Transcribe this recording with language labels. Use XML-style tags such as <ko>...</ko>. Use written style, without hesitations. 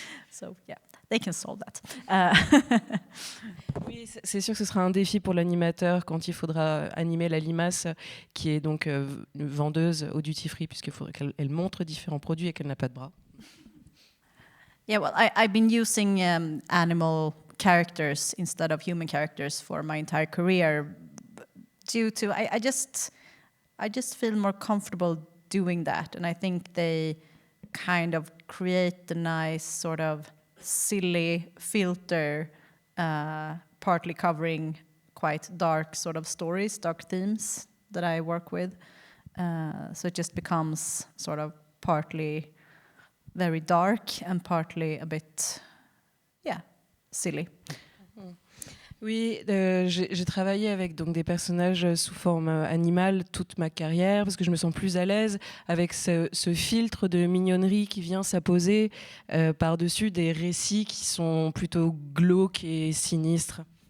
<en>So yeah, they can solve that.</en> <fr>Oui, c'est sûr que ce sera un défi pour l'animateur quand il faudra animer la limace, qui est donc une vendeuse au duty free, puisqu'il faudrait qu'elle montre différents produits et qu'elle n'a pas de bras.</fr> <en>Yeah, well, I've been using animal characters instead of human characters for my entire career due to I just feel more comfortable doing that, and I think they kind of create a nice sort of silly filter, partly covering quite dark sort of stories, dark themes that I work with. So it just becomes sort of partly very dark and partly a bit, silly.</en> <fr>Oui, j'ai travaillé avec donc des personnages sous forme animale toute ma carrière, parce que je me sens plus à l'aise avec ce filtre de mignonnerie qui vient s'apposer par-dessus des récits qui sont plutôt glauques et sinistres.</fr>